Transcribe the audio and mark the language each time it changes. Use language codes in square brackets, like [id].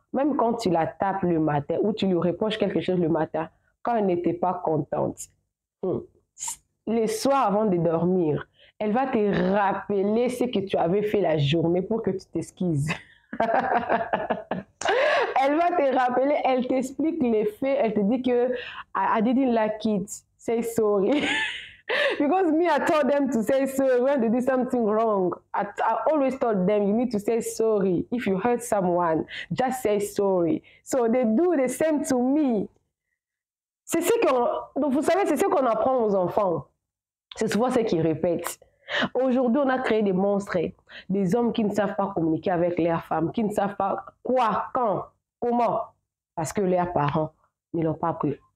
[fr] Même quand tu la tapes le matin ou tu lui reproches quelque chose le matin, quand elle n'était pas contente, le soir avant de dormir, elle va te rappeler ce que tu avais fait la journée pour que tu t'excuses. Elle va te rappeler, elle t'explique les faits, elle te dit que [en] I didn't like it, say sorry. Because me, I told them to say sorry when they did something wrong. I always told them, you need to say sorry. If you hurt someone, just say sorry. So they do the same to me. [fr] C'est ce qu'on... Donc vous savez, c'est ce qu'on apprend aux enfants. C'est souvent ce qu'ils répètent. Aujourd'hui, on a créé des monstres, des hommes qui ne savent pas communiquer avec leurs femmes, qui ne savent pas quoi, quand, comment, parce que leurs parents ne l'ont pas appris.